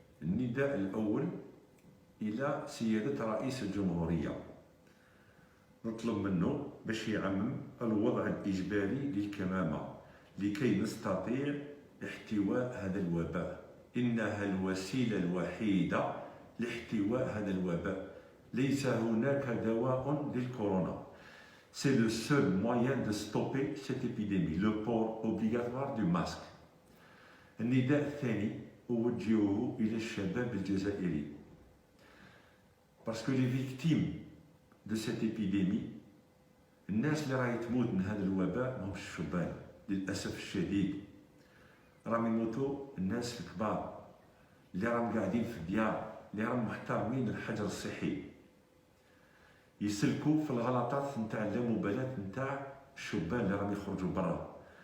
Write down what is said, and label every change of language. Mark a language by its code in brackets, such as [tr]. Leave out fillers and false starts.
[ar] النداء الاول الى سياده رئيس الجمهوريه، نطلب منه باش يعمم الوضع الاجباري للكمامه لكي نستطيع احتواء هذا الوباء. انها الوسيله الوحيده لاحتواء هذا الوباء، ليس هناك دواء للكورونا. [fr] C'est le seul moyen de stopper cette épidémie, le port obligatoire du masque. [ar] النداء الثاني أوجهه إلى الشباب الجزائري. [fr] Parce que les victimes de cette épidémie، [ar] الناس اللي راهي تموت من هذا الوباء ماهمش الشبان، للأسف الشديد. راهم يموتوا الناس الكبار اللي راهم قاعدين في الديار، اللي راهم محترمين الحجر الصحي، يسلكوا في الغلطات نتاع اللامبالاة نتاع الشبان اللي راهم يخرجوا برا.